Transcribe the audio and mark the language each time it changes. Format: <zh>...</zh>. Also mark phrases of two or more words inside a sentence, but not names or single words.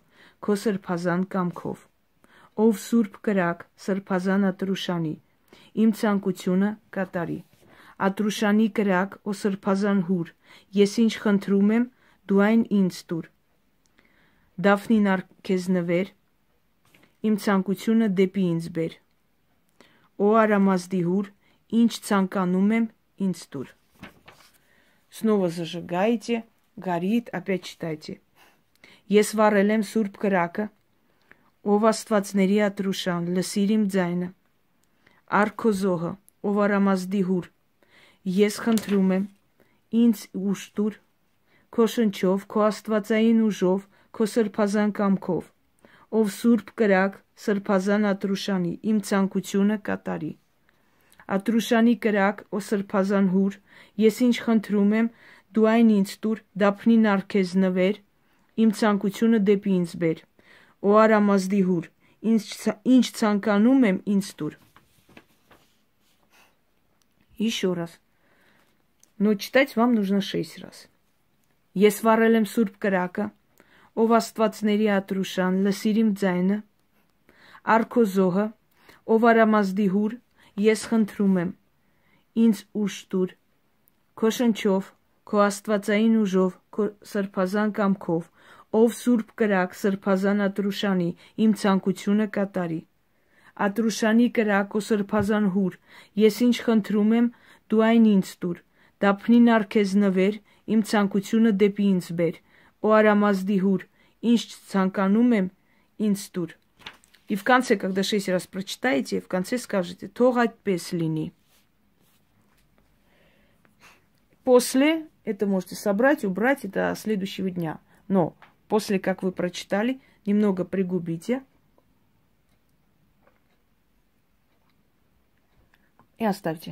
<hy>քո սրբազան կամքով, ով Սուրբ կրակ, սրբազան ատրուշանի, իմ ցանկությունը կատարի, ատրուշանի կրակ, ո սրբազան հուր, ես ինչ խնդրում եմ, դու այն ինձ տուր, Դաֆնին առ քեզ նվեր, իմ ցանկությունը դեպի ինձ բեր, ո արամազդի հուր, ինչ ցանկանում եմ, ինձ տուր.</hy> <ru>Снова зажигаете, горит, опять читайте.</ru> <hy>Ես վառել եմ Սուրբ կրակը, ով աստվածների ատրուշան, լսիր իմ ձայնը, առ քո զոհը, ով արամազդի հուր, ես խնդրում եմ, ինձ ուժ տուր, քո շնչով, քո աստվածային ուժով, քո սրբազան կամքով, ով Սուրբ կրակ, սրբազան ատրուշանի, իմ ցանկությունը կատարի. Ատրուշանի կրակ, ո սրբազան հուր, ես ինչ խնդրում եմ, դու այն ինձ տուր, դափնին առ քեզ նվեր, իմ ցանկությունը դեպի ինձ բեր, ո արամազդի հուր, ինչ ցանկանում եմ, ինձ տուր.</hy> <ru>Еще раз. Но читать вам нужно 6 раз.</ru> <hy>Ես վառել եմ Սուրբ կրակը, ով աստվածների ատրուշան, լսիր իմ ձայնը, առ քո զոհը, ով արամազդի հուր, ես խնդրում եմ, ինձ ուժ տուր, քո շնչով, քո աստվածային ուժով, քո սրբազան կամքով, ով Սուրբ կրակ, սրբազան ատրուշանի, իմ ցանկությունը կատարի. Ատրուշանի կրակ, ո սրբազան հուր, ես ինչ խնդրում եմ, դու այն ինձ տուր, դափնին առ քեզ նվեր, իմ ցանկությունը դեպի ինձ բեր, ո արամազդի հուր, ինչ ցանկանում եմ, ինձ տուր.</hy> <ru>И в конце, когда 6 раз прочитаете, в конце скажете</ru> <hy>«Թող այդպես լինի».</hy> <ru>После это можете собрать, убрать и до следующего дня. Но после, как вы прочитали, немного пригубите и оставьте.</ru>